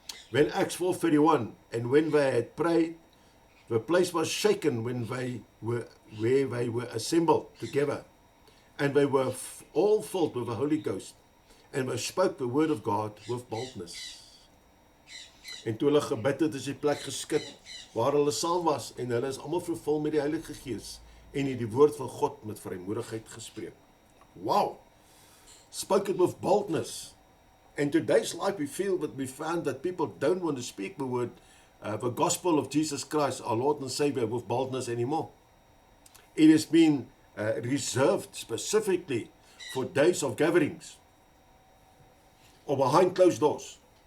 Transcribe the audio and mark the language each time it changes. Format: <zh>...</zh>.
<en>When Acts 4:31, and when they had prayed, the place was shaken when they were where they were assembled together, and they were all filled with the Holy Ghost, and they spoke the word of God with boldness.</en> <af>En toe hulle gebid het, is die plek geskit waar hulle saam was, en hulle is almal vervul met die Heilige Gees, en het die woord van God met vrymoedigheid gespreek.</af> <en>Wow! Spoke it with boldness. In today's life, we found that people don't want to speak the word, the gospel of Jesus Christ, our Lord and Savior, with boldness anymore. It has been reserved specifically for days of gatherings or behind closed doors.</en>